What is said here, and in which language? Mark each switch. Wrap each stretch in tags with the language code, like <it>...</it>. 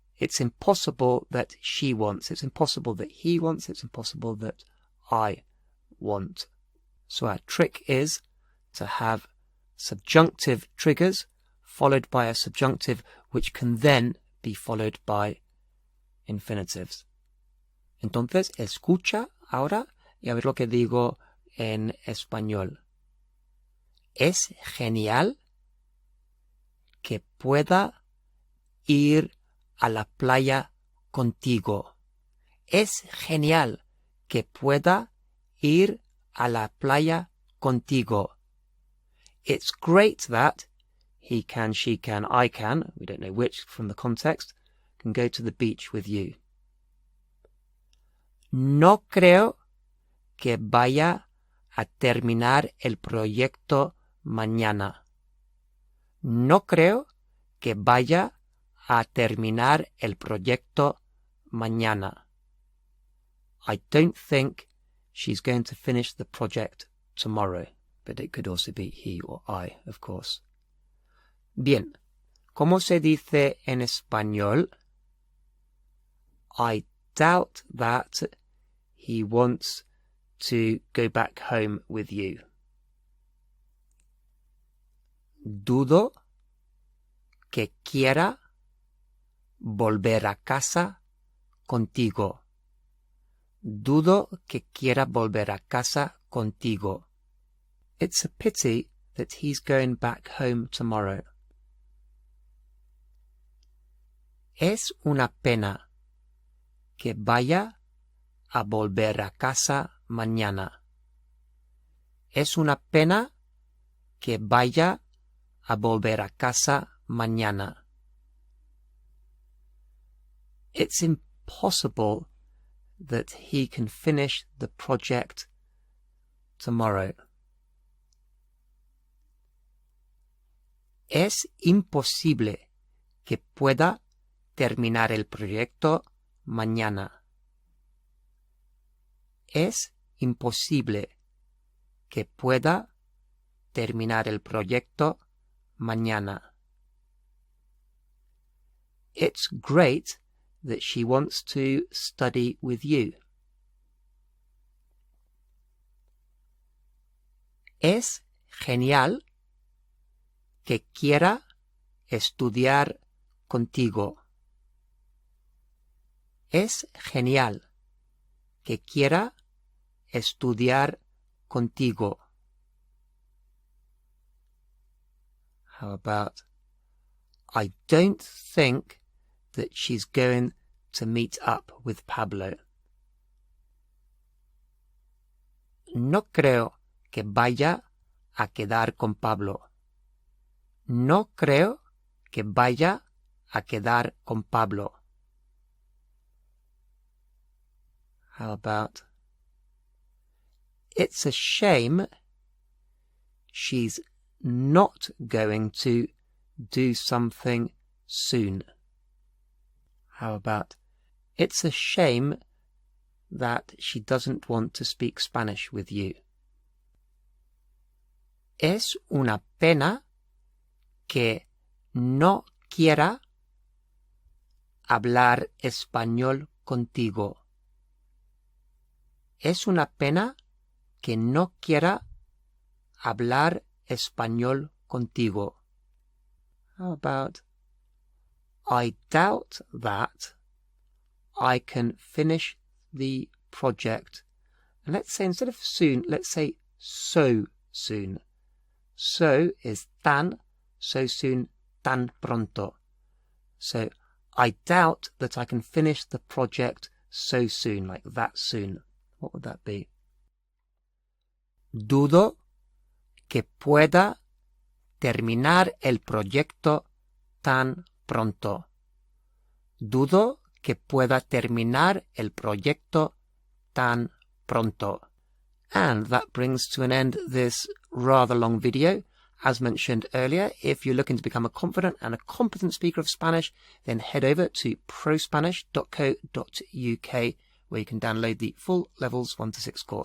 <en>It's impossible that she wants. It's impossible that he wants. It's impossible that I want. So our trick is to have subjunctive triggers followed by a subjunctive which can then be followed by infinitives.</en> <es>Entonces, escucha ahora y a ver lo que digo en español. Es genial que pueda ir a la playa contigo. Es genial que pueda ir a la playa contigo.</es> <en>It's great that he can, she can, I can, we don't know which from the context, can go to the beach with you.</en> <es>No creo que vaya a terminar el proyecto mañana. No creo que vaya a terminar el proyecto mañana.</es> <en>I don't think she's going to finish the project tomorrow, but it could also be he or I, of course.</en> <es>Bien, ¿cómo se dice en español?</es> <en>I doubt that he wants to go back home with you.</en> <es>Dudo que quiera volver a casa contigo. Dudo que quiera volver a casa contigo.</es> <en>It's a pity that he's going back home tomorrow.</en> <es>Es una pena que vaya a volver a casa mañana. Es una pena que vaya a volver a casa mañana.</es> <en>It's impossible that he can finish the project tomorrow.</en> <es>Es imposible que pueda terminar el proyecto mañana. Es imposible que pueda terminar el proyecto mañana.</es> <en>It's great that she wants to study with you.</en> <es>Es genial que quiera estudiar contigo. Es genial que quiera estudiar contigo.</es> <en>How about, I don't think that she's going to meet up with Pablo.</en> <es>No creo que vaya a quedar con Pablo. No creo que vaya a quedar con Pablo.</es> <en>How about, it's a shame she's not going to do something soon. How about, it's a shame that she doesn't want to speak Spanish with you.</en> <es>Es una pena que no quiera hablar español contigo. Es una pena que no quiera hablar español contigo.</es> <en>How about, I doubt that I can finish the project. And let's say, instead of soon, let's say so soon. So is tan, so soon,</en> <es>tan pronto.</es> <en>So I doubt that I can finish the project so soon, like that soon. What would that be?</en> <es>Dudo que pueda terminar el proyecto tan pronto. Dudo que pueda terminar el proyecto tan pronto.</es> <en>And that brings to an end this rather long video. As mentioned earlier, if you're looking to become a confident and a competent speaker of Spanish, then head over to prospanish.co.uk, where you can download the full Levels 1 to 6 course.</en>